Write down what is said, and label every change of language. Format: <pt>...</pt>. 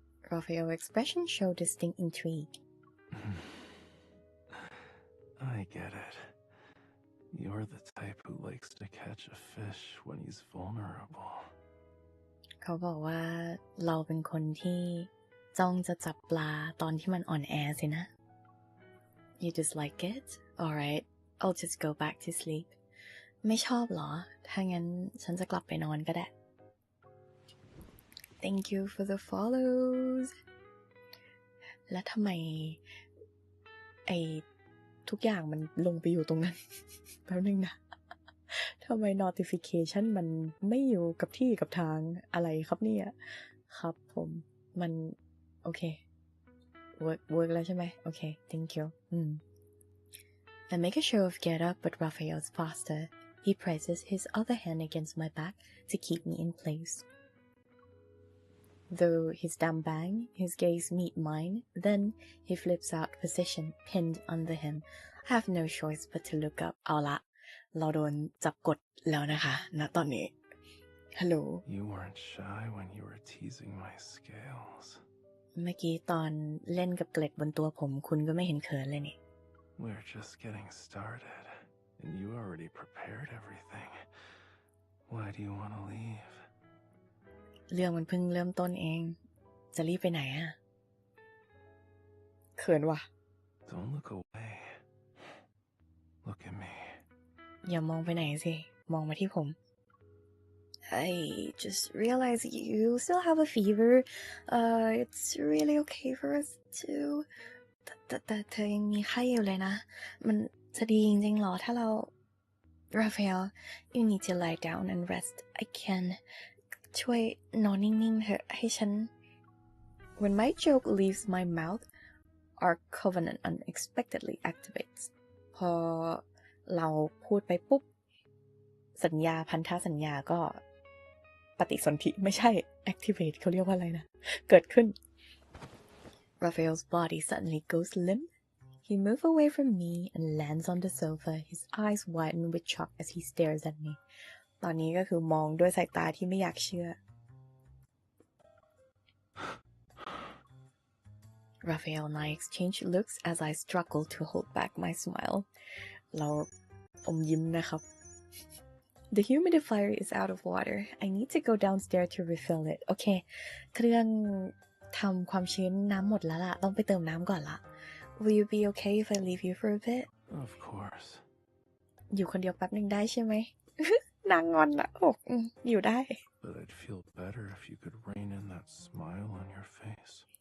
<en>Raphael's expression showed distinct intrigue. I get it. You're the type who likes to catch a fish when he's vulnerable.</en> <th>เขาบอกว่าเราเป็นคนที่จ้องจะจับปลาตอนที่มันอ่อนแอสินะ</th> <en>You dislike it? Alright, I'll just go back to sleep.</en> <th>ไม่ชอบเหรอถ้างั้นฉันจะกลับไปนอนก็ได้</th> <en>Thank you for the follows</en> <th>แล้วทำไมไอ้ ทุกอย่างมันลงไปอยู่ตรงนั้น แป๊บนึงนะทำไม notification มันไม่อยู่กับที่กับทางอะไรครับเนี่ยครับผมมันโอเค work แล้วใช่ไหมโอเค</th> <en>thank you I make a show of get up, but Raphael's faster. He presses his other hand against my back to keep me in place. Though his dumb bang, his gaze meet mine, then he flips out position, pinned under him. I have no choice but to look up.</en> <th>เอาละเราโดนจับกดแล้วนะคะณตอนนี้</th> <en>Hello. You weren't shy when you were teasing my scales.</en> <th>เมื่อกี้ตอนเล่นกับเกล็ดบนตัวผมคุณก็ไม่เห็นเขินเลยนี่</th> <en>We're just getting started, and you already prepared everything. Why do you want to leave?</en> <th>เรื่องมันเพิ่งเริ่มต้นเองจะรีบไปไหนอะเขินว่ะ</th> <en>Don't look away. Look at me.</en> <th>อย่ามองไปไหนสิมองมาที่ผม</th> <en>I just realized you still have a fever. It's really okay for us to</en> <th>แต่เธอยังมีไข้อยู่เลยนะมันจะดีจริงๆหรอถ้าเรา</th> <en>Raphael you need to lie down and rest I can</en> <th>ช่วยนอนนิ่งๆเถอะให้ฉัน</th> <en>When my joke leaves my mouth our covenant unexpectedly activates</en> <th>พอเราพูดไปปุ๊บสัญญาพันธสัญญาก็ปฏิสนธิไม่ใช่ activate เขาเรียกว่าอะไรนะเกิดขึ้น</th> <en>Raphael's body suddenly goes limp. He moves away from me and lands on the sofa, his eyes widen with shock as he stares at me.</en> <th>ตอนนี้ก็คือมองด้วยสายตาที่ไม่อยากเชื่อ</th> <en>Raphael and I exchange looks as I struggle to hold back my smile.</en> <th>เราอมยิ้มนะครับ</th> <en>The humidifier is out of water. I need to go downstairs to refill it.</en> <th>โอเคเครื่องทำความชื้นน้ำหมดแล้วล่ะต้องไปเติมน้ำก่อนละ</th> <en>Will you be okay if I leave you for a bit? Of course.</en> <th>อยู่คนเดียวแป๊บนึงได้ใช่ไหม นางงอนละโอ้อยู่ได้</th> <en>But I'd feel better if you could rein in that smile on your face.</en>